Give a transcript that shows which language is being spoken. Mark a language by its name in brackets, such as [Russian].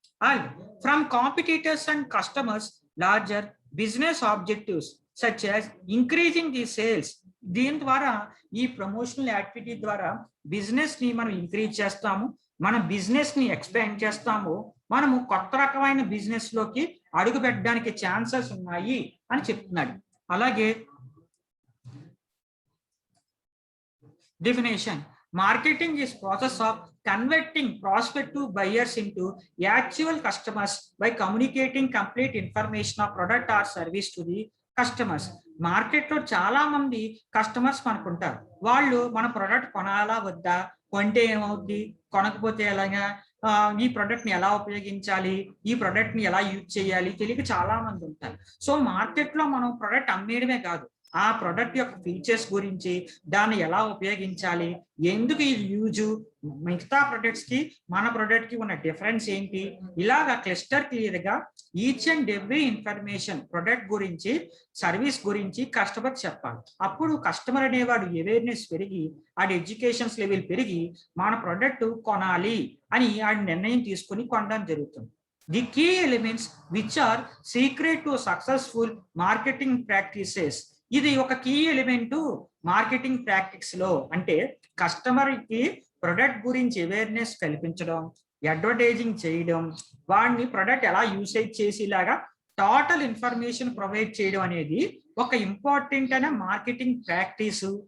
[English] And from competitors and customers larger business objectives such as increasing the sales. [Telugu] దీని ద్వారా, ఈ promotional activity ద్వారా business ని మనం ఇంక్రీజ్ చేస్తాము, మన బిజినెస్ ని ఎక్స్పాండ్ చేస్తాము, మనము కొత్త రకమైన బిజినెస్ లోకి అడుగు పెట్టడానికి ఛాన్సెస్ ఉన్నాయి అని చెప్తున్నాడు. అలాగే [English] definition: marketing is process of converting prospective buyers into actual customers by communicating complete information of product or service to the customers. [Telugu] మార్కెట్లో చాలా మంది కస్టమర్స్ మనకుంటారు. వాళ్ళు మన ప్రోడక్ట్ కొనాలా వద్దా, కొంటే ఏమవుద్ది, కొనకపోతే ఎలాగా, ఈ ప్రోడక్ట్ని ఎలా ఉపయోగించాలి, ఈ ప్రోడక్ట్ని ఎలా యూజ్ చేయాలి తెలియక చాలా మంది ఉంటారు. సో మార్కెట్లో మనం ప్రోడక్ట్ అమ్మేయడమే కాదు, ఆ ప్రోడక్ట్ యొక్క ఫీచర్స్ గురించి, దాన్ని ఎలా ఉపయోగించాలి, ఎందుకు ఇది యూజ్, మిగతా ప్రొడక్ట్స్ కి మన ప్రొడక్ట్ కి ఉన్న డిఫరెన్స్ ఏంటి, ఇలాగా క్లస్టర్ క్లియర్ గా [English] each and every information [Telugu] product గురించి, సర్వీస్ గురించి కస్టమర్ చెప్పాలి. అప్పుడు కస్టమర్ అనేవాడు అవేర్నెస్ పెరిగి, ఆడి ఎడ్యుకేషన్స్ లెవెల్ పెరిగి మన ప్రొడక్ట్ కొనాలి అని ఆడి నిర్ణయం తీసుకుని కొనడం జరుగుతుంది. [English] The key elements which are secret to successful marketing practices. [Telugu] ఇది ఒక కీ ఎలిమెంట్ మార్కెటింగ్ ప్రాక్టీస్ లో. అంటే కస్టమర్ కి ప్రొడక్ట్ గురించి అవేర్నెస్ కల్పించడం, అడ్వర్టైజింగ్ చేయడం, వాడిని ప్రొడక్ట్ ఎలా యూసేజ్ చేసేలాగా టోటల్ ఇన్ఫర్మేషన్ ప్రొవైడ్ చేయడం అనేది ఒక ఇంపార్టెంట్ అనే మార్కెటింగ్ ప్రాక్టీస్.